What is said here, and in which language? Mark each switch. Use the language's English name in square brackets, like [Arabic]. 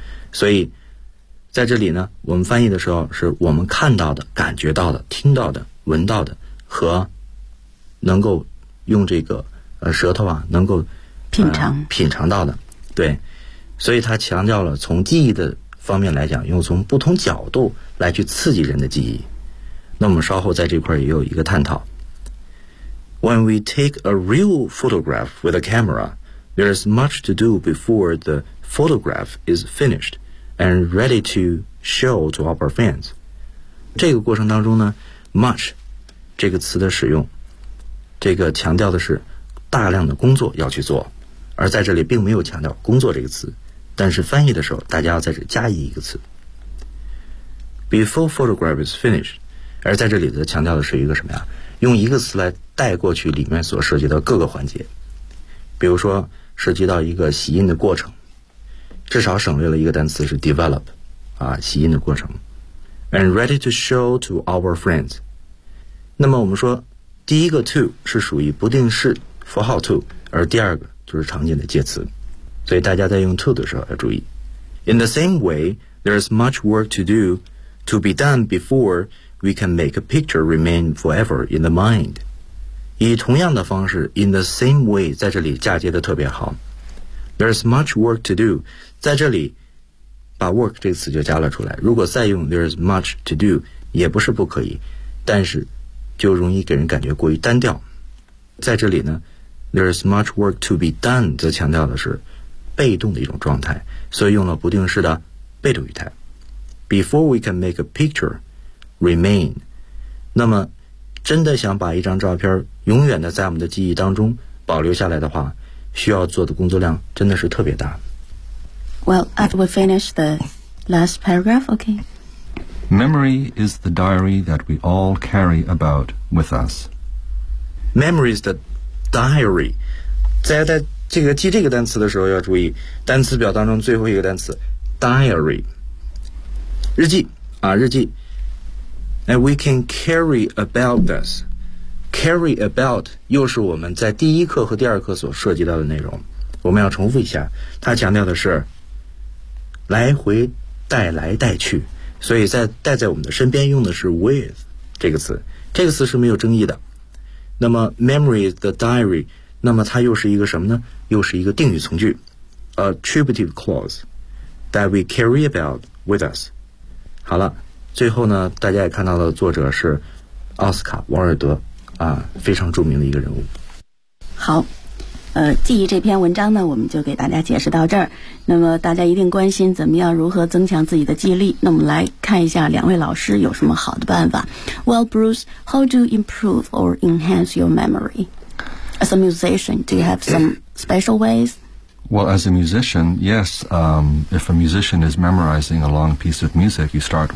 [Chinese] 所以在这里呢，我们翻译的时候是我们看到的、感觉到的、听到的、闻到的和能够用这个舌头啊能够品尝到的。对，所以他强调了从记忆的方面来讲，用从不同角度来去刺激人的记忆。那我们稍后在这块也有一个探讨。 [English] When we take a real photograph with a camera, there is much to do before the photograph is finished and ready to show to our fans。 [Chinese] 这个过程当中呢， much 这个词的使用，这个强调的是大量的工作要去做，而在这里并没有强调工作这个词，但是翻译的时候大家要在这加一个词 [English] before photograph is finished。 [Chinese] 而在这里的强调的是一个什么呀，用一个词来带过去里面所涉及到各个环节，比如说涉及到一个洗印的过程，至少省略了一个单词是 develop 啊，洗印的过程。 [English] and ready to show to our friends。 [Chinese] 那么我们说第一个 to 是属于不定式符号 to， 而第二个就是常见的介词，所以大家在用 to 的时候要注意。 [English] In the same way, there is much work to do to be done before we can make a picture remain forever in the mind。 [Chinese] 以同样的方式 [English] in the same way， [Chinese] 在这里嫁接的特别好。 [English] There is much work to do， [Chinese] 在这里把 work 这个词就加了出来，如果再用 [English] there is much to do [Chinese] 也不是不可以，但是就容易给人感觉过于单调。在这里呢， [English] there is much work to be done [Chinese] 则强调的是被动的一种状态，所以用了不定式的被动语态。 [English] before we can make a picture remain， [Chinese] 那么真的想把一张照片永远的在我们的记忆当中保留下来的话，需要做的工作量真的是特别大。 [English] Well, after we finish the last paragraph, okay。 Memory is the diary that we all carry about with us. Memory is the diary. [Chinese] 在这个记这个单词的时候要注意单词表当中最后一个单词 diary， 日记啊，日记。 [English] And we can carry about us. [Chinese] Carry about 又是我们在第一课和第二课所涉及到的内容，我们要重复一下，它强调的是来回带来带去，所以在带在我们的身边用的是 with 这个词，这个词是没有争议的。那么 [English] memory is the diary， [Chinese] 那么它又是一个什么呢，又是一个定语从句 [English] attributive clause that we carry about with us。 [Chinese] 好了，最后呢大家也看到了作者是奥斯卡王尔德啊，非常著名的一个人物。好，记忆这篇文章呢我们就给大家解释到这儿。那么大家一定关心怎么样如何增强自己的记忆力，那我们来看一下两位老师有什么好的办法。 [English] Well Bruce, how do you improve or enhance your memory? As a musician, do you have some special ways? Well as a musician, yes, if a musician is memorizing a long piece of music, you start with